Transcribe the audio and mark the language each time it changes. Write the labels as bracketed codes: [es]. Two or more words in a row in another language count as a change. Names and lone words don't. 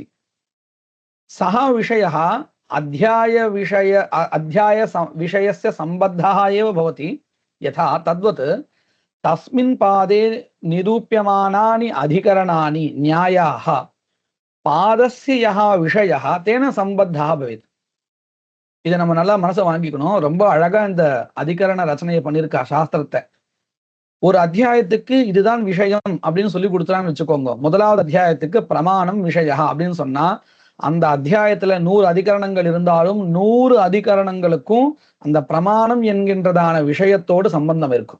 [sa] सः विषयः अध्यायविषयस्य सम्बद्धः एव भवति। यथा तद्वत् तस्मिन् पादे निरूप्यमानानि अधिकरणानि न्यायाः पादस्य यः विषयः तेन सम्बद्धः भवेत्। [ta] இதை நம்ம நல்லா மனசை வாங்கிக்கணும். ரொம்ப அழகா இந்த அதிகரண ரச்சனையை பண்ணியிருக்கா சாஸ்திரத்தை. ஒரு அத்தியாயத்துக்கு இதுதான் விஷயம் அப்படின்னு சொல்லி கொடுத்துறான்னு வச்சுக்கோங்க. முதலாவது அத்தியாயத்துக்கு பிரமாணம் விஷயா அப்படின்னு சொன்னா அந்த அத்தியாயத்துல 100 அதிகரணங்கள் இருந்தாலும் 100 அதிகரணங்களுக்கும் அந்த பிரமாணம் என்கின்றதான விஷயத்தோடு சம்பந்தம் இருக்கும்.